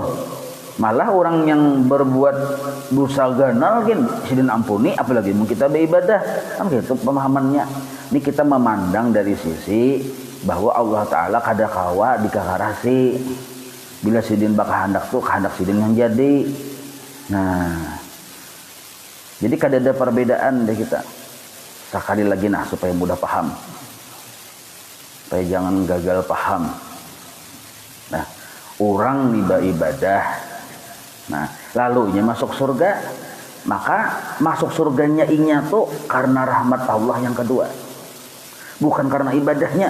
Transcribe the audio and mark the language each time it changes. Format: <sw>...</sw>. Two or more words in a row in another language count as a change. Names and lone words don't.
<bjn>Malah orang yang berbuat dosa ganal kan sidin ampuni, apalagi mun kita beribadah.</bjn> <id>Kan gitu pemahamannya. Ini kita memandang dari sisi bahwa Allah Ta'ala</id> <bjn>kada kawa dikakarasi. Bila sidin baka hendak tuh kehendak sidin yang jadi. Nah, jadi kada ada perbedaan deh kita.</bjn> <id>Sekali lagi nah supaya mudah paham, supaya jangan gagal paham. Nah, orang ibadah, nah lalunya masuk surga, maka masuk surganya inya tuh karena rahmat Allah yang kedua, bukan karena ibadahnya.</id>